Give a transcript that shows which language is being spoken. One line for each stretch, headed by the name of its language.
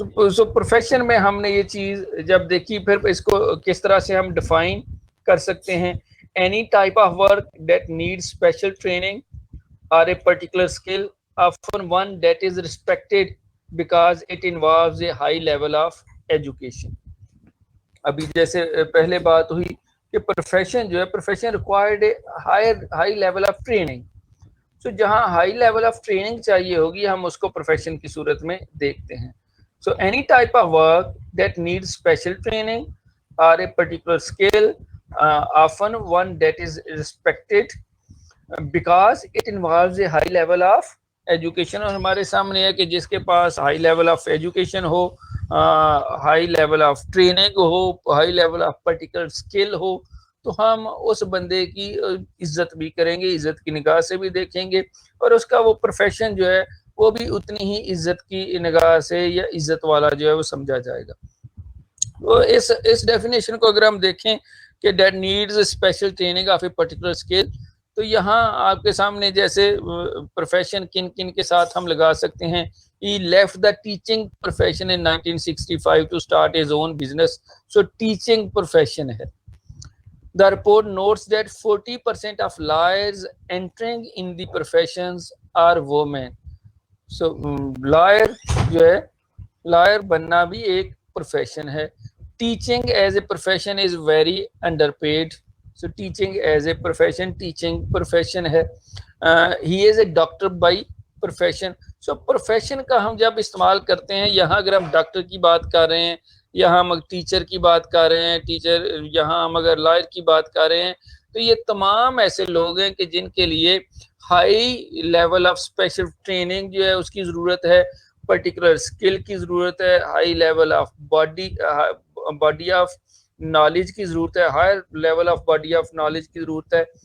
Urdu: سو profession میں ہم نے یہ چیز جب دیکھی، پھر اس کو کس طرح سے ہم ڈیفائن کر سکتے ہیں.
English: any type of work that needs special training or a particular skill, often one that is respected because it involves a high level of education.
Urdu: ابھی جیسے پہلے بات ہوئی کہ پروفیشن جو ہے
English: Profession required high level of training.
Urdu: سو جہاں
English: high level of training
Urdu: چاہیے ہوگی ہم اس کو پروفیشن کی صورت میں دیکھتے ہیں.
English: So any type of work that need special training اور a particular skill, often one that is respected because it involves a high level of education.
Urdu: اور ہمارے سامنے ہے کہ جس کے پاس
English: high level of education
Urdu: ہو,
English: high level of training
Urdu: ہو,
English: high level of particular skill
Urdu: ہو, تو ہم اس بندے کی عزت بھی کریں گے, عزت کی نگاہ سے بھی دیکھیں گے, اور اس کا وہ پروفیشن جو ہے وہ بھی اتنی ہی عزت کی نگاہ سے یا عزت والا جو ہے وہ سمجھا جائے گا. تو اس ڈیفینیشن کو اگر ہم دیکھیں کہ
English: that needs special training of a particular skill,
Urdu: تو یہاں آپ کے سامنے جیسے پروفیشن کن کن کے ساتھ ہم لگا سکتے ہیں.
English: He left the teaching profession in 1965 to start his own business. So teaching profession ہے. The report notes that 40% of lawyers entering in the professions are women. So lawyer
Urdu: جو ہے, lawyer بننا بھی ایک پروفیشن ہے.
English: Teaching as a profession is very underpaid. So teaching as a profession, teaching profession ہے. He is a doctor by profession.
Urdu: So profession کا ہم جب استعمال کرتے ہیں, یہاں اگر ہم ڈاکٹر کی بات کر رہے ہیں, یہاں ہم ٹیچر کی بات کر رہے ہیں, ٹیچر یہاں ہم اگر لائر کی بات کر رہے ہیں, تو یہ تمام ایسے لوگ ہیں کہ جن کے لیے
English: high level of special training
Urdu: جو ہے اس کی ضرورت ہے, پرٹیکولر اسکل کی ضرورت ہے,
English: high level of body of knowledge
Urdu: کی ضرورت ہے, high level of body of knowledge کی ضرورت ہے.